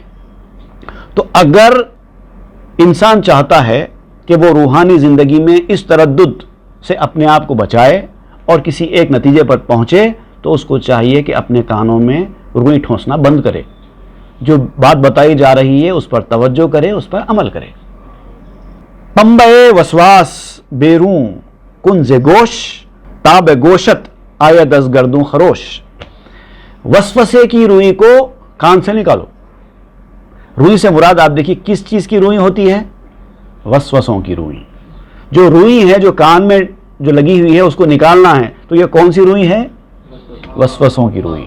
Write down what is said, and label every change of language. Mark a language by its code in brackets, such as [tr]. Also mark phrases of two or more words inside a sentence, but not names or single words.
[ur] تو اگر انسان چاہتا ہے کہ وہ روحانی زندگی میں اس تردد سے اپنے آپ کو بچائے اور کسی ایک نتیجے پر پہنچے تو اس کو چاہیے کہ اپنے کانوں میں روئی ٹھونسنا بند کرے، جو بات بتائی جا رہی ہے اس پر توجہ کرے، اس پر عمل کرے۔ [fa] پنبہ وسواس بیروں کنز گوش، تاب گوشت آید از گردوں خروش۔ [ur] وسوسے کی روئی کو کان سے نکالو۔ روئی سے مراد آپ دیکھیے کس چیز کی روئی ہوتی ہے؟ وسوسوں کی روئی۔ جو روئی ہے جو کان میں جو لگی ہوئی ہے اس کو نکالنا ہے، تو یہ کون سی روئی ہے؟ وسوسوں کی روئی۔